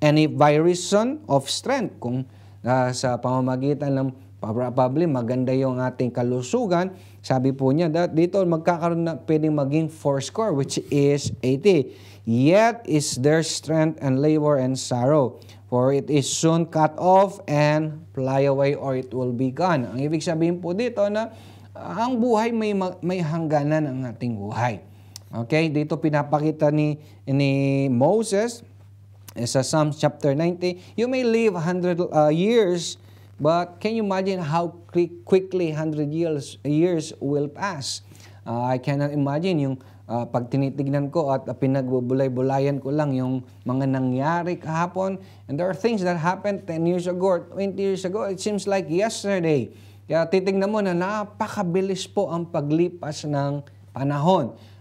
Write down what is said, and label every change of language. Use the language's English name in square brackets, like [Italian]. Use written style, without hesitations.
[English] And if by reason of strength, [Filipino] kung sa pamamagitan ng probably maganda yung ating kalusugan, sabi po niya that dito magkakaroon na pwedeng maging 4 score, [English] which is 80. Yet is their strength and labor and sorrow, for it is soon cut off and fly away, or it will be gone. [Filipino] Ang ibig sabihin po dito na ang buhay may hangganan ang ating buhay. [English] Okay, [Filipino] dito pinapakita ni Moses sa [English] Psalms chapter 90, you may live 100 years, but can you imagine how quickly 100 years will pass? I cannot imagine [Filipino] yung pag tinitignan ko at pinagbubulay-bulayan ko lang yung mga nangyari kahapon. [English] And there are things that happened 10 years ago, 20 years ago. It seems like yesterday. [Filipino] Kaya titignan mo na napakabilis po ang paglipas ng panahon.